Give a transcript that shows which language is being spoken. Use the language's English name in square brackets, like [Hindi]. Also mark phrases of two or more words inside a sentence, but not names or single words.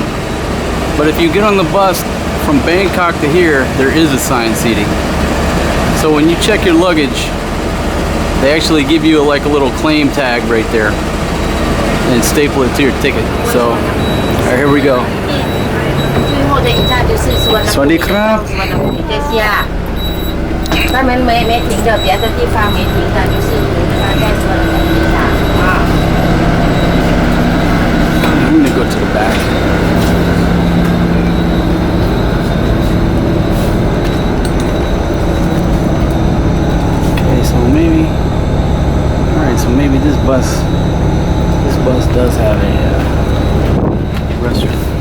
[English] But if you get on the bus from Bangkok to here, there is assigned seating. So when you check your luggage, They actually give you like a little claim tag right there and staple it to your ticket. So, all right, here we go. [Thai] ชื่อโฮเทลชาติ就是สุวรรณภูมิ สวัสดีครับ [Chinese] สุวรรณภูมิเอเชีย [Thai] ถ้ามัน [Chinese] 没停的别的地方没停的就是它在สุวรรณภูมิ上啊 [English] I'm gonna go to the back. Okay, so maybe, all right, so maybe this bus does have a restaurant.